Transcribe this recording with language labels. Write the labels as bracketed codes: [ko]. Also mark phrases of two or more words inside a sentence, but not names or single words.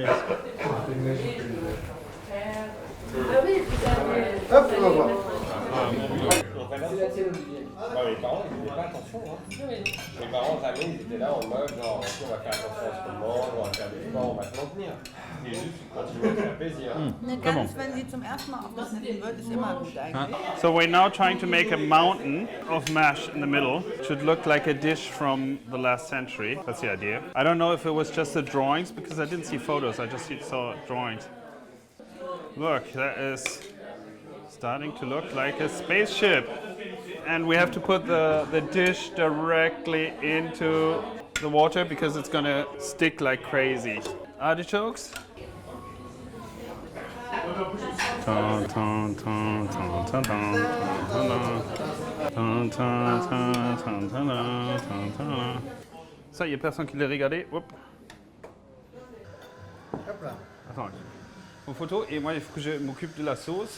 [fr] Hop, on va voir. Les parents, ils faisaient pas attention. Les parents, jamais, ils étaient là en mode genre, on va faire attention à ce qu'on mange, on va faire des sports, on va se maintenir. Et juste, ils continuent à se faire plaisir. [de] Eine Gans, wenn sie zum ersten Mal aufgeschnitten wird, ist immer gut eigentlich. [en] So we're now trying to make a mountain of mash in the middle. It should look like a dish from the last century. That's the idea. I don't know if it was just the drawings because I didn't see photos. I just saw drawings. Look, that is starting to look like a spaceship. And we have to put the dish directly into the water because it's gonna stick like crazy. Artichokes. [fr] Ça, il n'y a personne qui l'a regardé. Hop. Attends, une photo et moi il faut que je m'occupe de la sauce.